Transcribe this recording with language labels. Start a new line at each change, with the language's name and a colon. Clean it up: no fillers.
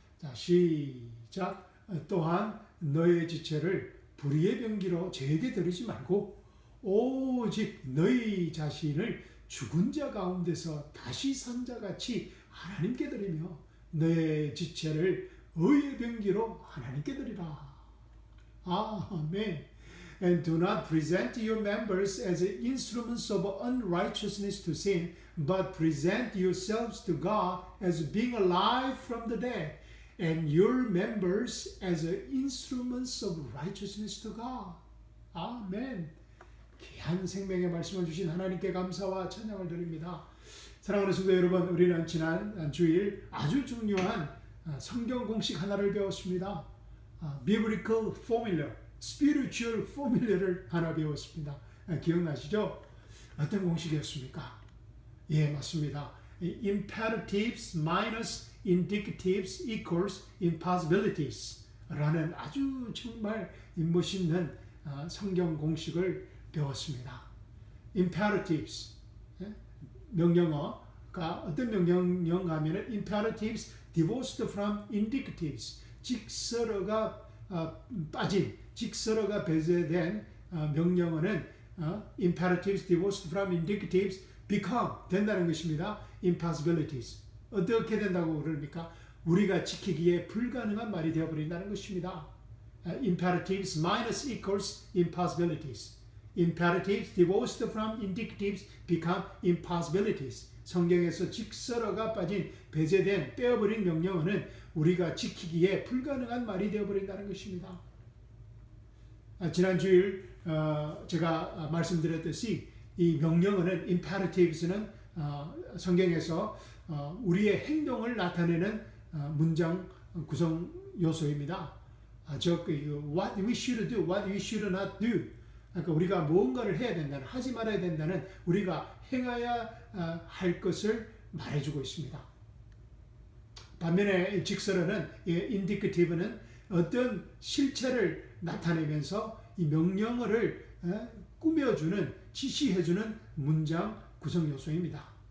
Korean: 자, 시작. 또한 너의 지체를 불의의 병기로 죄에게 들이지 말고 오직 너희 자신을 죽은 자 가운데서 다시 산 자같이 하나님께 드리며 너의 지체를 의의 병기로 하나님께 드리라. 아멘.
English: And do not present your members as instruments of unrighteousness to sin, but present yourselves to God as being alive from the dead, and your members as instruments of righteousness to God.
Korean: 아멘. 귀한 생명의 말씀을 주신 하나님께 감사와 찬양을 드립니다. 사랑하는 성도 여러분, 우리는 지난 주일 아주 중요한 성경 공식 하나를 배웠습니다.
English: Biblical Formula, Spiritual Formula를
Korean: 하나 배웠습니다. 기억나시죠? 어떤 공식이었습니까? 예, 맞습니다.
English: Imperatives minus indicatives equals impossibilities
Korean: 라는 아주 정말 멋있는 성경 공식을 배웠습니다. Imperatives, 명령어가 어떤 명령어 하면은
English: imperatives divorced from indicatives,
Korean: 직설어가 빠진, 직설어가 배제된 명령어는
English: imperatives divorced from indicatives become
Korean: 된다는 것입니다.
English: impossibilities.
Korean: 어떻게 된다고 그럽니까? 우리가 지키기에 불가능한 말이 되어버린다는 것입니다.
English: imperatives minus equals impossibilities. Imperatives divorced from indicatives become impossibilities.
Korean: 성경에서 직설어가 빠진, 배제된, 빼어버린 명령어는 우리가 지키기에 불가능한 말이 되어버린다는 것입니다. 지난 주일 제가 말씀드렸듯이 이 명령어는, imperatives는 성경에서 우리의 행동을 나타내는 문장 구성 요소입니다.
English: 즉, what we should do, what we should not do.
Korean: 그러니까 우리가 무언가를 해야 된다는, 하지 말아야 된다는, 우리가 행해야 할 것을 말해주고 있습니다. 반면에 직설어는, indicative는 어떤 실체를 나타내면서 이 명령어를 꾸며주는, 지시해주는 문장 구성 요소입니다.